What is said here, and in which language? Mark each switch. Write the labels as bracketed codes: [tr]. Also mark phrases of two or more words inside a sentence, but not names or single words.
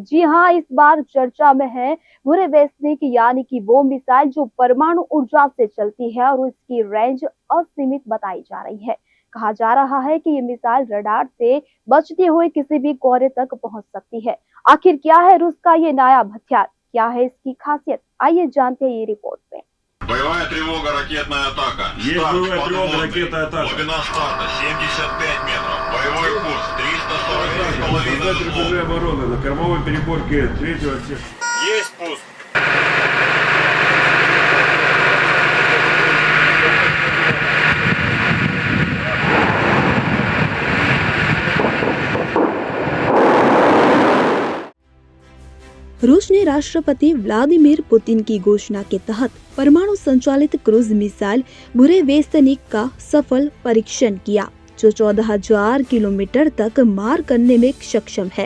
[hi] जी हाँ, इस बार चर्चा में है बुरेवेस्निक यानी कि वो मिसाइल जो परमाणु ऊर्जा से चलती है और उसकी रेंज असीमित बताई जा रही है। कहा जा रहा है कि ये मिसाइल रडार से बचते हुए किसी भी कोहरे तक पहुंच सकती है। आखिर क्या है रूस का ये नायाब हथियार, क्या है इसकी खासियत, आइए जानते हैं ये रिपोर्ट में। [ru] Боевая тревога, ракетная атака. Есть Старт боевая тревога, подводный. ракетная атака. Глубина старта 75 метров. Боевой курс 345,5 Создатель узлов. рубежей обороны на кормовой переборке третьего отсека. Есть пуск. [hi] रूस ने राष्ट्रपति व्लादिमीर पुतिन की घोषणा के तहत परमाणु संचालित क्रूज मिसाइल बुरेवेस्तनिक का सफल परीक्षण किया, जो 14,000 किलोमीटर तक मार करने में सक्षम है।